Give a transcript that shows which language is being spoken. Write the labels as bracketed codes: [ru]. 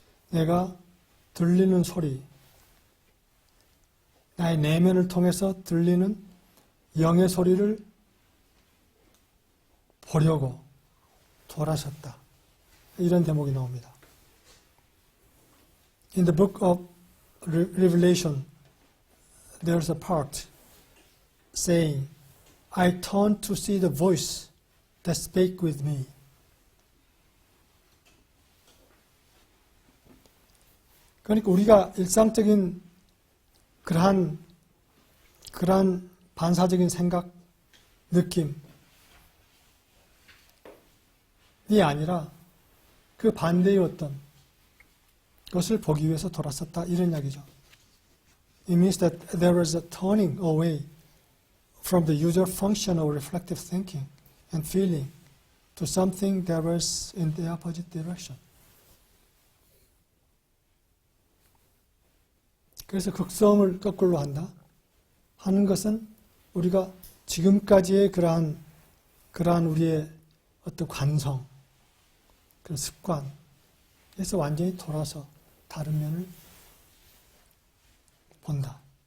[ko] 내가 들리는 소리, 나의 내면을 통해서 들리는 영의 소리를 보려고 돌아섰다. 이런 대목이 나옵니다. [en] In the book of Revelation, there's a part saying, I turned to see the voice that spake with me. [ko] 그러니까 우리가 일상적인 그러한 반사적인 생각, 느낌이 아니라 그 반대의 어떤 것을 보기 위해서 돌아섰다. 이런 이야기죠. [en] It means that there was a turning away from the usual function of reflective thinking and feeling to something that was in the opposite direction. [ko] 그래서 극성을 거꾸로 한다 하는 것은 우리가 지금까지의 그러한 우리의 어떤 관성, 그런 습관에서 완전히 돌아서 다른 면을 본다.